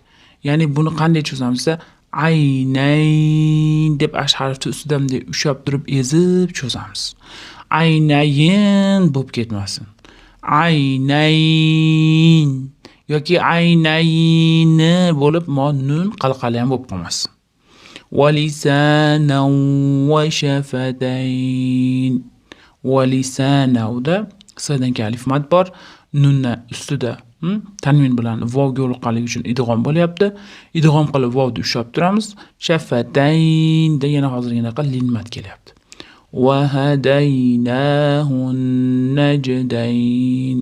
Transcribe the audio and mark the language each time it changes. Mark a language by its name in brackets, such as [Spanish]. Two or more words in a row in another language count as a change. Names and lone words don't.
[Uzbek] Ya'ni buni qanday cho'zamiz? Aynayn deb ash harfi ustidan ushlab turib ezib cho'zamiz. Aynayn bo'lib ketmasin. Aynayn yoki aynayni bo'lib nun qalqala ham bo'lib qolmasin. [Arabic] ولسانا وشفتين. ولسانا [Uzbek] da qisqadan keyin alif mat bor. Nunna ustida tanvin bilan vovga yo'liqqanligi uchun idg'om bo'lyapti. Idg'om qilib vovni ushlab turamiz. Shafatayn da yana hozirginaqa lin mat kelyapti. [Arabic] وهديناه النجدين.